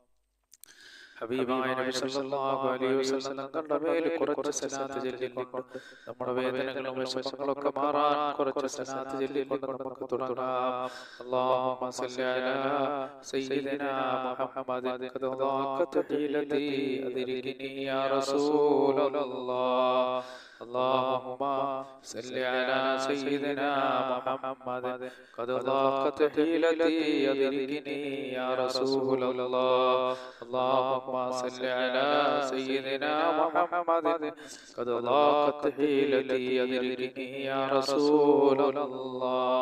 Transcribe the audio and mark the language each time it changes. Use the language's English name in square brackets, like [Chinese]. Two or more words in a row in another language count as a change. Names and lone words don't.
[Malayalam] ഹബീബായ നബി [Arabic] صلى الله عليه وسلم [Malayalam] തങ്ങളുടെ മേൽ കുറച്ച് സലാത്ത് ചൊല്ലിക്കൊണ്ട് നമ്മുടെ വേദനകളും വിഷമങ്ങളൊക്കെ മാറാൻ കുറച്ച് സലാത്ത് ചൊല്ലിക്കൊണ്ട് നമുക്ക് തുടങ്ങാം. [Arabic] اللهم صل على سيدنا محمد قد ضاقت حيلتي أدركني يا رسول الله. اللهم صل على سيدنا محمد قد ضاقت حيلتي أدركني يا رسول الله. اللهم صل على سيدنا محمد قد ضاقت حيلتي أدركني يا رسول الله.